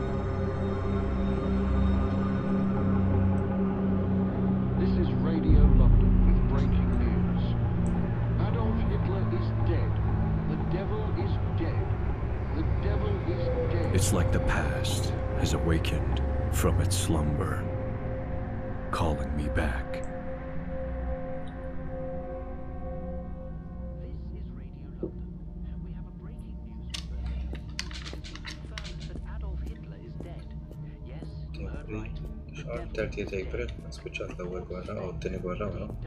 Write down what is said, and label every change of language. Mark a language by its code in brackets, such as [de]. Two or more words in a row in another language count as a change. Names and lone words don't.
[en] This is Radio London with breaking news. Adolf Hitler is dead. The devil is dead. The devil is dead. It's like the past has awakened from its slumber, calling me back. [mt] Xar 30 April, spiċċat l-ewwel gwerra u t-tieni gwerra wara.